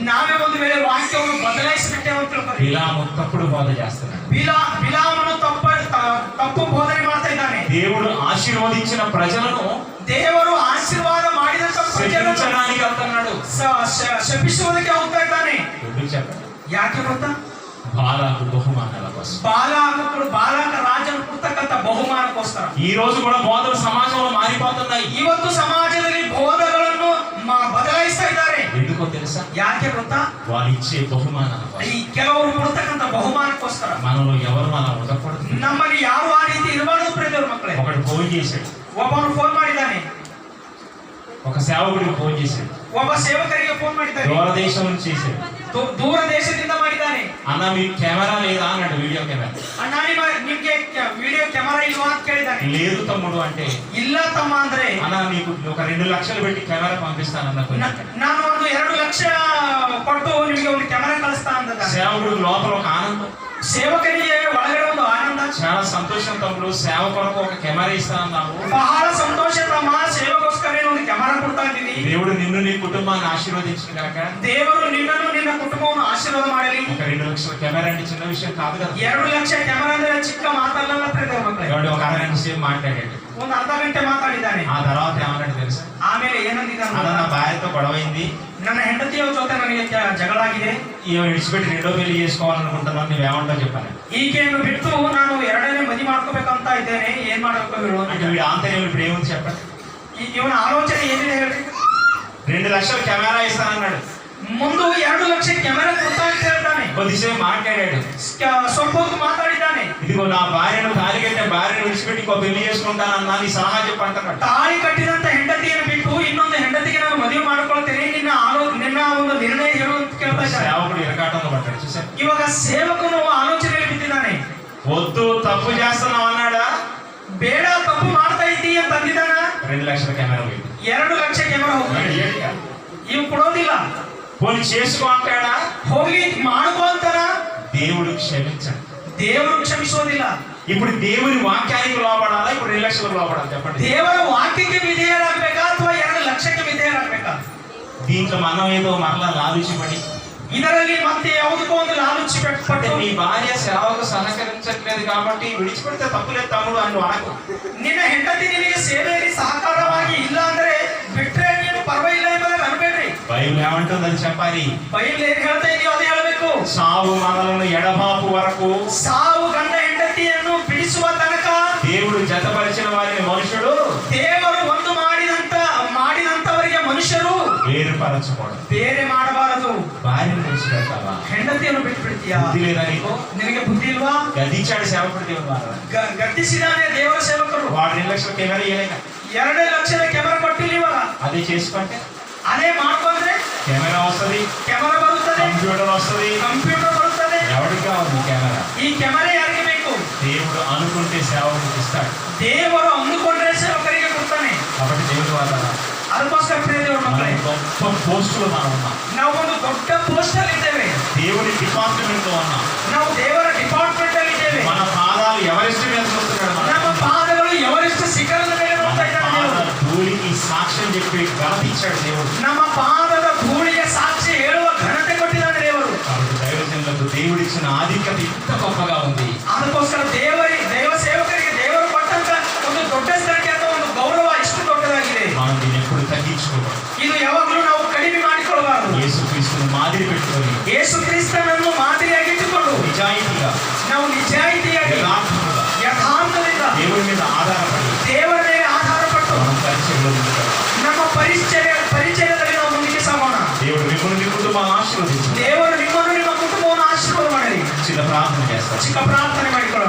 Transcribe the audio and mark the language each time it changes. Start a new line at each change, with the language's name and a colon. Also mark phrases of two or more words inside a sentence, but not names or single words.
Kannada: ನಾವೇ ಒಂದು ವೇಳೆ ವಾಕ್ಯವನ್ನು ಬದಲಾಯಿಸಿಬಿಟ್ಟೇವೆ ಅಂತ ತಿಳ್ಕೊಳ್ಳಿ.
Telugu: బిలాము తప్పుడు బోధ చేస్తున్నాడు.
Kannada: ಬಿಲಾಮನು ತಪ್ಪು ಬೋಧನೆ ಮಾಡ್ತಾ ಇದ್ದಾನೆ.
Telugu: దేవుడు ఆశీర్వదించిన ప్రజలను
Kannada: ದೇವರು ಆಶೀರ್ವಾದ ಮಾಡಿದಂತ ಪ್ರಜೆಗಳನ್ನು
Telugu: శపించడానికి వెళ్తున్నాడు.
Kannada: ಶಪಿಸುವುದಕ್ಕೆ ಹೋಗ್ತಾ ಇದ್ದಾನೆ.
Telugu: ఎందుకు చెప్పండి?
Kannada: ಯಾಕೆ ಗೊತ್ತಾ?
Telugu: బాలాకు బహుమానాల కోసం.
Kannada: ಬಾಲಾಕ ರಾಜನು ಕೊಡ್ತಕ್ಕಂತ ಬಹುಮಾನಕ್ಕೋಸ್ಕರ.
Telugu: ఈ రోజు కూడా బోధలు సమాజంలో మారిపోతున్నాయి.
Kannada: ಇವತ್ತು ಸಮಾಜದಲ್ಲಿ ಬೋಧಗಳನ್ನು ಬದಲಾಯಿಸ್ತಾ ಇದ್ದಾರೆ.
Telugu: ఎందుకో తెలుసా?
Kannada: ಯಾಕೆ ಗೊತ್ತಾ?
Telugu: వాళ్ళు ఇచ్చే బహుమానాల కోసం.
Kannada: ಈ ಕೆಲವರು ಕೊಡ್ತಕ್ಕಂತ ಬಹುಮಾನಕ್ಕೋಸ್ಕರ.
Telugu: మనలో ఎవరు అలా ఉండకూడదు.
Kannada: ನಮ್ಮಲ್ಲಿ ಯಾರು ಆ ರೀತಿ ಇರಬಾರ್ದು ಪ್ರಿಯರ ಮಕ್ಕಳೇ.
Telugu: ఒకడు ఫోన్ చేశాడు.
Kannada: ಒಬ್ಬನು ಫೋನ್ ಮಾಡಿದ್ದಾನೆ.
Telugu: ఒక సేవకుడికి ఫోన్ చేశాడు.
Kannada: ಒಬ್ಬ ಸೇವಕರಿಗೆ ಫೋನ್ ಮಾಡಿದ್ದಾನೆ.
Telugu: దూరదేశం నుంచి చేశాడు.
Kannada: ದೂರ ದೇಶದಿಂದ ಮಾಡಿದ್ದಾನೆ.
Telugu: అన్న మీకు కెమెరా లేదా అన్నాడు. వీడియో కెమెరా.
Kannada: ಅಣ್ಣ ನಿಮ್ಗೆ ವಿಡಿಯೋ ಕ್ಯಾಮೆರಾ ಇಲ್ವಾ ಅಂತ ಕೇಳಿದ್ದಾನೆ.
Telugu: లేదు తమ్ముడు అంటే
Kannada: ಇಲ್ಲ ತಮ್ಮ ಅಂದ್ರೆ
Telugu: అన్న నీకు ఒక 2 లక్షలు పెట్టి కెమెరా పంపిస్తానన్న.
Kannada: ನಾನು ಒಂದು 2 ಲಕ್ಷ ಕೊಟ್ಟು ನಿಮಗೆ ಒಂದು ಕ್ಯಾಮೆರಾ ಕಳಿಸ್ತಾ ಅಂದ.
Telugu: సేవకుడు లోపల ఒక ఆనందం.
Kannada: ಸೇವಕನಿಗೆ ಒಳಗಡೆ ಒಂದು ಆನಂದ.
Telugu: చాలా సంతోషం తమ్ముడు, సేవ కొరకు ఒక కెమెరా ఇస్తానన్నావు.
Kannada: ಬಹಳ ಸಂತೋಷ ತಮ್ಮ, ಸೇವೆಗೋಸ್ಕರ ಒಂದು ಕ್ಯಾಮೆರಾ ಕೊಡ್ತಾ ಇದ್ದೀನಿ.
Telugu: దేవుడు నిన్ను నీ కుటుంబాన్ని ఆశీర్వదించిన గాక.
Kannada: ದೇವರು ನಿನ್ನನ್ನು ನಿನ್ನ ಕುಟುಂಬವನ್ನು ಆಶೀರ್ವಾದ ಮಾಡಲಿ.
Telugu: ఒక 2 లక్షల కెమెరా అంటే చిన్న విషయం కాదు కదా.
Kannada: 2 ಲಕ್ಷ ಕ್ಯಾಮೆರಾ ಅಂದ್ರೆ ಚಿಕ್ಕ ಮಾತಲ್ಲ ಪ್ರಿಯ ಮಕ್ಕಳೇ.
Telugu: ఎవడు ఒక అరగంట సేపు మాట్లాడాడు.
Kannada: ಒಂದು ಅರ್ಧ ಗಂಟೆ ಮಾತಾಡಿದ್ದಾನೆ.
Telugu: ఆ తర్వాత ఏమన్నాడు తెలుసా?
Kannada: ಆಮೇಲೆ ಏನಂದಿದ್ದಾನೆ?
Telugu: అలా నా భార్యతో గొడవైంది.
Kannada: ನನ್ನ ಹೆಂಡತಿಯ ಜೊತೆ ನನಗೆ ಜಗಳ ಆಗಿದೆ.
Telugu: ఈమె విడిచిపెట్టి 2వ పెళ్లి చేసుకోవాలనుకుంటున్నాను, నువ్వేమంటావు చెప్పాను.
Kannada: ಈಕೆಯನ್ನು ಬಿಟ್ಟು ನಾನು 2ನೇ ಮದುವೆ ಮಾಡ್ಕೋಬೇಕಂತ ಇದ್ದೇನೆ, ಏನ್ ಮಾಡಬೇಕು ಹೇಳು
Telugu: అంటే వీడి ఆంతర్యం ఇప్పుడు ఏముంది చెప్పండి.
Kannada: ಇವನ ಆಲೋಚನೆ ಏನಿದೆ ಹೇಳಿ?
Telugu: 2 లక్షల కెమెరా ఇస్తానన్నాడు.
Kannada: ಮುಂದೆ 2 ಲಕ್ಷ ಕ್ಯಾಮೆರಾ ಕೊಡ್ತಾ ಅಂತ ಹೇಳ್ತಾನೆ.
Telugu: కొద్దిసేపు మాట్లాడాడు.
Kannada: ಸ್ವಲ್ಪ ಹೊತ್ತು ಮಾತಾಡಿದ್ದಾನೆ.
Telugu: ఇదిగో నా భార్యను తాళి కట్టిన భార్యను విడిచిపెట్టి ఇంకో పెళ్లి చేసుకుంటానన్నా, నీ సలహా చెప్పంటున్నాడు.
Kannada: ತಾಳಿ ಕಟ್ಟಿದಂತ ಹೆಂಡತಿಯನ್ನು ಬಿಟ್ಟು ಇನ್ನೊಂದು ಹೆಂಡತಿಗೆ ನಾನು ಮದುವೆ ಮಾಡ್ಕೊಳ್ತೇನೆ, ನಿನ್ನ ಒಂದು ನಿರ್ಣಯ ಹೇಳು ಅಂತ ಕೇಳ್ತಾ ಇದ್ದಾನೆ.
Telugu: సేవకుడు ఇరకాటంలో పడ్డాడు చూసారు.
Kannada: ಇವಾಗ ಸೇವಕನು ಆಲೋಚನೆಯಲ್ಲಿ ಬಿದ್ದಿದ್ದಾನೆ.
Telugu: వద్దు తప్పు చేస్తున్నావు అన్నాడా?
Kannada: ಬೇಡ ತಪ್ಪು ಮಾಡ್ತಾ ಇದ್ದೀ ಅಂತ ಅಂದಿದ್ದಾನ.
Telugu: 2 ಲಕ್ಷದ కెమెరా పోయింది.
Kannada: 2 ಲಕ್ಷ ಕ್ಯಾಮೆರಾ ಹೋಗಿ ಇವ್ ಕೊಡೋದಿಲ್ಲ.
Telugu: పోనీ చేసుకో అంటాడా?
Kannada: ಹೋಗಿ ಮಾಡ್ಕೋ ಅಂತಾನ.
Telugu: దేవుడు క్షమించడు.
Kannada: ದೇವರು ಕ್ಷಮಿಸೋದಿಲ್ಲ.
Telugu: ఇప్పుడు దేవుని వాక్యానికి లోబడాలా? ఇప్పుడు 2 లక్షలకు లోబడాలి చెప్పండి.
Kannada: ದೇವರ ವಾಕ್ಯಕ್ಕೆ ವಿಧೇಯರಾಗಬೇಕಾ ಅಥವಾ 2 ಲಕ್ಷಕ್ಕೆ ವಿಧೇಯರಾಗಬೇಕಾ?
Telugu: దీంట్లో మనం ఏదో మరలా లాలుచిపడి
Kannada: ಇದರಲ್ಲಿ ಮತ್ತೆ ಯಾವುದಕ್ಕೋ ಒಂದು ಲಾಲೂಚಿ
Telugu: అంటే నీ భార్య సేవకు సహకరించట్లేదు కాబట్టి విడిచిపెడితే తప్పులేదు తమ్ముడు అని అనకు.
Kannada: ನಿನ್ನ ಹೆಂಡತಿ ನಿನಗೆ ಸೇವೆಯಲ್ಲಿ ಸಹಕಾರವಾಗಿ ಇಲ್ಲ ಅಂದ್ರೆ ಬಿಟ್ರೆ ನೀನು ಪರವಾಗಿಲ್ಲ ಎಂಬುದಾಗಿ ಅನ್ಬೇಡ್ರಿ.
Telugu: బైబిల్ ఏమంటుంది అది చెప్పాలి.
Kannada: ಬೈಬಲ್ ಏನ್ ಹೇಳ್ತಾ ಇದೆಯೋ ಅದೇ ಹೇಳಬೇಕು.
Telugu: సావు మనలను ఎడబాపు వరకు,
Kannada: ಸಾವು ಗಂಡ ಹೆಂಡತಿಯನ್ನು ಬಿಡಿಸುವ ತನಕ
Telugu: దేవుడు జతపరిచిన వారిని మనుషుడు
Kannada: ದೇವರು ಒಂದು ಮಾಡಿದಂತವರಿಗೆ ಮನುಷ್ಯರು
Telugu: వేరుపరచకూడదు.
Kannada: ಬೇರೆ ಮಾಡಬಾರದು.
Telugu: భార్యను విడిచిపెడతావా?
Kannada: ಹೆಂಡತಿಯನ್ನು ಬಿಟ್ಟು ಬಿಡ್ತೀಯಾ?
Telugu: బుద్ధి లేదా నీకు?
Kannada: ನಿನಗೆ బుద్ధి ಇಲ್ವಾ?
Telugu: గదించాడు సేవకుడు దేవుడు ద్వారా.
Kannada: ಗರ್ತಿಸಿದಾನೆ ದೇವರ ಸೇವಕರು.
Telugu: వాడు 2 లక్షల కెమెరా ఇవ్వలేక
Kannada: 2 ಲಕ್ಷದ ಕ್ಯಾಮೆರಾ ಕೊಟ್ಟಿಲ್ಲ ಇವಾಗ.
Telugu: అదే చేసుకుంటే
Kannada: ಅದೇ ಮಾಡ್ಕೊಂಡ್ರೆ
Telugu: కెమెరా వస్తుంది,
Kannada: ಕ್ಯಾಮೆರಾ ಬರುತ್ತದೆ,
Telugu: కంప్యూటర్ వస్తుంది.
Kannada: ಕಂಪ್ಯೂಟರ್ ಬರುತ್ತದೆ.
Telugu: ఎవరికి కావాలి కెమెరా?
Kannada: ಈ ಕ್ಯಾಮೆರಾ ಯಾರಿಗೆ ಬೇಕು?
Telugu: దేవుడు అనుకుంటే సేవకుడికి ఇస్తాడు.
Kannada: ದೇವರು ಅಂದುಕೊಂಡ್ರೆ ಸೇವಕರಿಗೆ ಕೊಡ್ತಾನೆ.
Telugu: కాబట్టి దేవుడు వాళ్ళ
Kannada: ಅದಕ್ಕೋಸ್ಕರ ಪ್ರಿಯ ದೇವರ ಮಕ್ಕಳೇ,
Telugu: గొప్ప పోస్టులు మనం ఉన్నాం.
Kannada: ನಾವು ಒಂದು ದೊಡ್ಡ ಪೋಸ್ಟ್ ಅಲ್ಲಿ ಇದ್ದೇವೆ.
Telugu: దేవుడి డిపార్ట్మెంట్ లో ఉన్నాం.
Kannada: ನಾವು ದೇವರ ಡಿಪಾರ್ಟ್ಮೆಂಟ್ ಅಲ್ಲಿ ಇದ್ದೇವೆ.
Telugu: మన పాదాలు ఎవరెస్ట్ మీద చూస్తున్నాడు.
Kannada: ನಮ್ಮ ಪಾದಗಳು ఎవరెస్ట్ ಶಿಖರದ ಮೇಲೆ ನೋಡ್ತಾ ಇದ್ದಾನೆ ದೇವರು.
Telugu: ధూళికి సాక్ష్యం చెప్పి ఘనత ఇచ్చాడు దేవుడు.
Kannada: ನಮ್ಮ ಪಾದದ ಧೂಳಿಗೆ ಸಾಕ್ಷಿ ಹೇಳುವ ಘನತೆ ಕೊಟ್ಟಿದ್ದಾನೆ ದೇವರು.
Telugu: కాబట్టి దైవజనులకు దేవుడిచ్చిన ఆధిక్యత ఇంత గొప్పగా ఉంది.
Kannada: ಅದಕ್ಕೋಸ್ಕರ ದೈವ ಸೇವಕರಿಗೆ ದೇವರು ಕೊಟ್ಟಂತ ಒಂದು ದೊಡ್ಡ ಸ್ಥಳಕ್ಕೆ ಅಥವಾ ಒಂದು ಗೌರವ ಇಷ್ಟು ದೊಡ್ಡದಾಗಿದೆ.
Telugu: మనం దీన్ని ఎప్పుడు తగ్గించుకోకూడదు.
Kannada: ಇದು ಯಾವಾಗಲೂ ನಾವು ಕಡಿಮೆ ಮಾಡಿಕೊಳ್ಳಬಾರದು.
Telugu: యేసు క్రీస్తుని మాదిరి పెట్టుకొని
Kannada: ಯೇಸು ಕ್ರಿಸ್ತನನ್ನು ಮಾದರಿಯಾಗಿಟ್ಟುಕೊಂಡು
Telugu: నిజాయితీగా,
Kannada: ನಾವು ನಿಜಾಯಿತಿಯಾಗಿ
Telugu: యథార్థముగా
Kannada: ಯಥಾರ್ಥದಿಂದ
Telugu: దేవుడి మీద ఆధారపడి
Kannada: ದೇವರ ಮೇಲೆ ಆಧಾರಪಟ್ಟು
Telugu: మనం పరిచయంలో ముందుకు
Kannada: ನಮ್ಮ ಪರಿಚಯದಲ್ಲಿ ನಾವು ಮುಂದಕ್ಕೆ ಸಾಗೋಣ.
Telugu: దేవుడు మిమ్మల్ని మీ కుటుంబాన్ని ఆశీర్వదించు.
Kannada: ದೇವರು ನಿಮ್ಮನ್ನು ನಿಮ್ಮ ಕುಟುಂಬವನ್ನು ಆಶೀರ್ವಾದ ಮಾಡಲಿ.
Telugu: చిన్న ప్రార్థన చేస్తాం.
Kannada: ಚಿಕ್ಕ ಪ್ರಾರ್ಥನೆ ಮಾಡಿಕೊಳ್ಳೋಣ.